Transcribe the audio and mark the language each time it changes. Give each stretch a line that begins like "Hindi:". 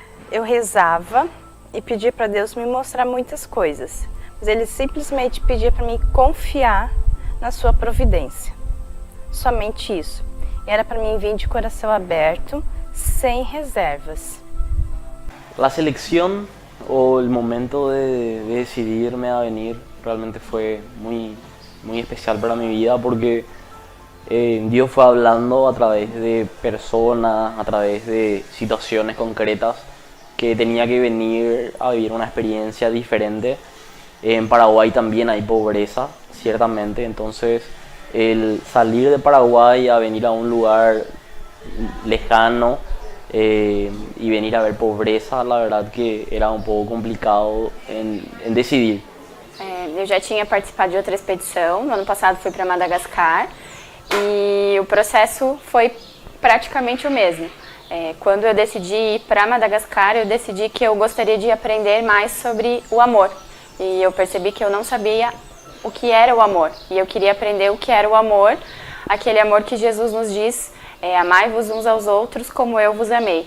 Portuguese: Eu rezava e pedia para Deus me mostrar muitas coisas, mas Ele simplesmente pedia para mim confiar na sua providência. somente isso. Era para mim vir de coração aberto, sem reservas.
Spanish: La selección o el momento de decidirme a venir realmente fue muy especial para mi vida porque Dios fue hablando a través de personas, a través de situaciones concretas que tenía que venir a vivir una experiencia diferente. En Paraguay también hay pobreza, ciertamente, entonces el salir de Paraguay a venir a un lugar lejano y venir a ver pobreza, la verdad que era un poco complicado en decidir.
Portuguese: Eu já tinha participado de outra expedição, no ano passado fui para Madagascar e o processo foi praticamente o mesmo. Quando eu decidi ir para Madagascar, eu decidi que eu gostaria de aprender mais sobre o amor. E eu percebi que eu não sabia o que era o amor. E eu queria aprender o que era o amor, aquele amor que Jesus nos diz, amai-vos uns aos outros como eu vos amei.